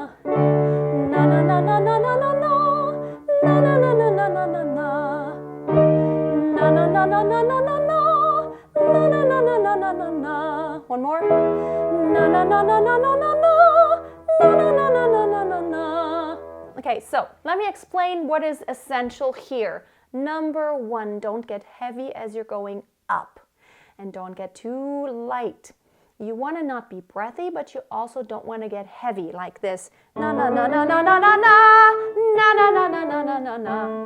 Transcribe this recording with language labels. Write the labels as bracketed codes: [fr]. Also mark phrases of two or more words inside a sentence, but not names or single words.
[en] Na na na na na na na na. Na na na na na na na na. Na na na na na na na na. Na na na na na na na na. One more. Na na na na na na na na. Na na na na na na na na. Okay, so let me explain what is essential here. Number one, don't get heavy as you're going up. And don't get too light. You want to not be breathy, but you also don't want to get heavy like this. Na na na na na na na na. Na na na na na na na na.